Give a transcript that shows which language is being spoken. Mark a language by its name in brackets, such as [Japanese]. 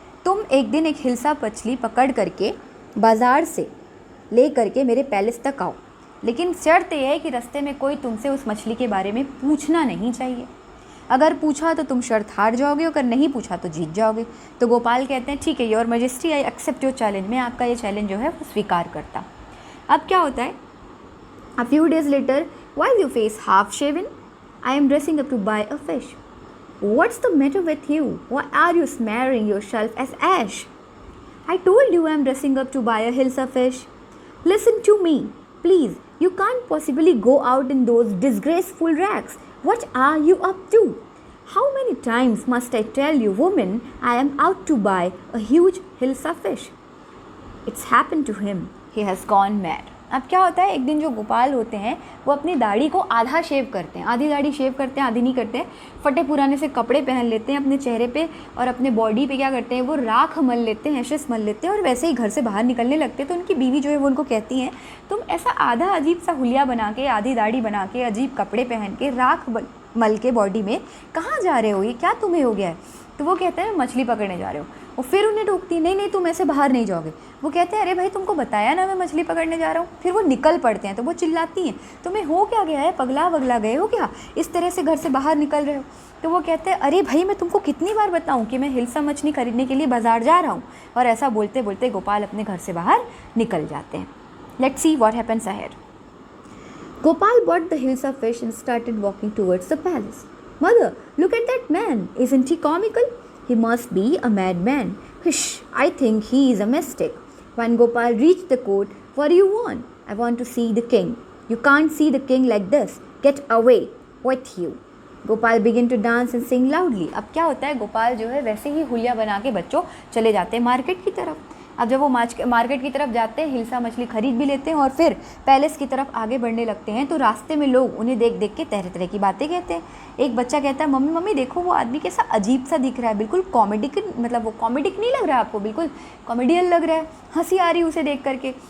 [Hindi] तुम एक दिन एक हिल्सा मछली पकड़ करके बाज़ार से ले करके मेरे पैलेस तक आओ, लेकिन शर्त यह है कि रास्ते में कोई तुमसे उस मछली के बारे में पूछना नहीं चाहिए. अगर पूछा तो तुम शर्त हार जाओगे, अगर नहीं पूछा तो जीत जाओगे. तो गोपाल कहते हैं ठीक है [English] Your majesty, I accept your challenge. [Hindi] मैं आपका ये चैलेंज जो है वो स्वीकार करता हूँ. अब क्या होता है [English] A few days later, why is your face half shaven? I am dressing up to buy a fish. What's the matter with you? Why are you smearing yourself as ash? I told you I am dressing up to buy a hilsa fish. Listen to me, please. You can't possibly go out in those disgraceful rags. What are you up to? How many times must I tell you, woman, I am out to buy a huge hilsa fish. It's happened to him. He has gone mad. [Hindi] अब क्या होता है, एक दिन जो गोपाल होते हैं वो अपनी दाढ़ी को आधा शेव करते हैं, आधी दाढ़ी शेव करते हैं, आधी नहीं करते हैं। फटे पुराने से कपड़े पहन लेते हैं अपने चेहरे पे और अपने बॉडी पे क्या करते हैं, वो राख मल लेते हैं, एशेस मल लेते हैं और वैसे ही घर से बाहर निकलने लगते हैं। तो उनकी बीवी जो है वो उनको कहती हैं, तुम ऐसा आधा अजीब सा हुलिया बना के, आधी दाढ़ी बना के, अजीब कपड़े पहन के, राख मल के बॉडी में कहाँ जा रहे हो, ये क्या तुम्हें हो गया है? तो वो कहते हैं मछली पकड़ने जा रहे हो। वो फिर उन्हें टोकती, नहीं नहीं तुम ऐसे बाहर नहीं जाओगे। वो कहते हैं अरे भाई तुमको बताया ना मैं मछली पकड़ने जा रहा हूँ। फिर वो निकल पड़ते हैं। तो वो चिल्लाती हैं, तुम्हें हो क्या गया है, पगला वगला गए हो क्या, इस तरह से घर से बाहर निकल रहे हो? तो वो कहते हैं अरे भाई मैं तुमको कितनी बार बताऊँ कि मैं हिल्सा मछली खरीदने के लिए बाजार जा रहा हूँ। और ऐसा बोलते बोलते गोपाल अपने घर से बाहर निकल जाते हैं। [English] Let's see what happens ahead. Gopal bought the hilsa fish and started walking towards the palace. Mother, look at that man. Isn't he comical? He must be a madman. Hush, I think he is a mystic. When Gopal reached the court, what do you want? I want to see the king. You can't see the king like this. Get away with you. Gopal begin to dance and sing loudly. [Hindi] अब क्या होता है, गोपाल जो है वैसे ही हुलिया बना के बच्चों चले जाते हैं मार्केट की तरफ। अब जब वो मार्केट की तरफ जाते हैं, हिल्सा मछली खरीद भी लेते हैं और फिर पैलेस की तरफ आगे बढ़ने लगते हैं। तो रास्ते में लोग उन्हें देख देख के तरह तरह की बातें कहते हैं। एक बच्चा कहता है, मम्मी मम्मी देखो वो आदमी कैसा अजीब सा दिख रहा है, बिल्कुल कॉमेडिक, मतलब वो कॉमेडिक नहीं लग रहा है आपको, बिल्कुल कॉमेडियन लग रहा है, हंसी आ रही है उसे देख करके।